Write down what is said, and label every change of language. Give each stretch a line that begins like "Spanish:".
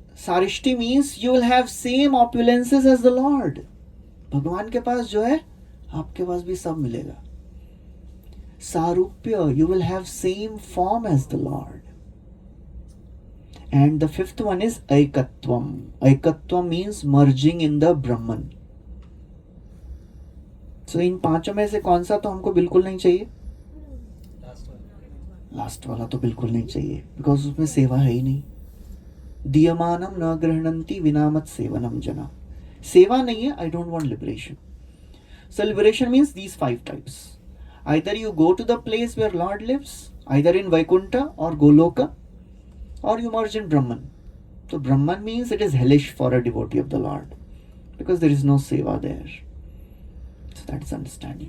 English: Sarishti means you will have same opulences as the Lord.
Hindi: भगवान के पास जो है आपके पास भी सब मिलेगा.
English: Sarupya, you will have same form as the Lord. And the 5th one is Aikatvam. Aikatvam means merging in the Brahman.
Hindi: So इन 5 में से कौन सा तो हमको बिल्कुल नहीं चाहिए? लास्ट वाला तो बिल्कुल नहीं चाहिए, बिकॉज उसमें सेवा है ही नहीं.
Sanskrit: दीयमानम न गृह्णन्ति विनामत सेवनम जना.
Hindi: सेवा नहीं है,
English: I don't want liberation. So liberation means these 5 types. Either you go to the place where Lord lives, either in Vaikuntha or Goloka, or you merge in Brahman. So Brahman means it is hellish for a devotee of the Lord, because there is no seva there. So that is understanding.